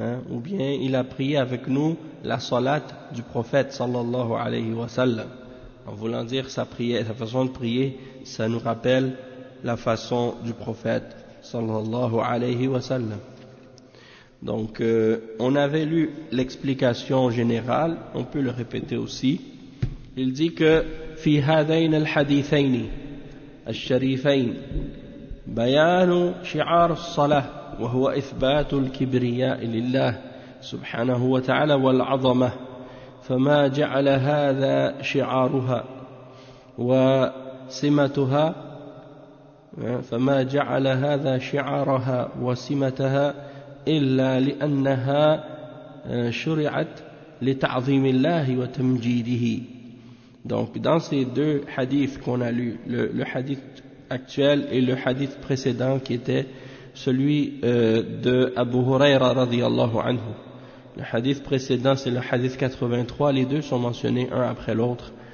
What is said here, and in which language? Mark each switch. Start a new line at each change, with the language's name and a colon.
French: Ou bien il a prié avec nous la salat du prophète sallallahu alayhi wa sallam, en voulant dire sa prière, sa façon de prier, ça nous rappelle la façon du prophète sallallahu alayhi wa sallam. Donc on avait lu l'explication générale, on peut le répéter aussi. Il dit que
Arabic: fi hadain al-hadithain al-sharifain bayanu shi'ar salah وهو إثبات الكبرياء لله سبحانه وتعالى والعظمة فما جعل هذا شعارها وسمتها فما جعل هذا شعارها وسمتها إلا لأنها شرعت لتعظيم الله وتمجيده.
French: Donc dans ces deux hadiths qu'on a lu, le hadith actuel et le hadith précédent qui était celui de Abu Huraira radiallahu anhu. Le hadith précédent, c'est le hadith 83. Les deux sont mentionnés un après l'autre.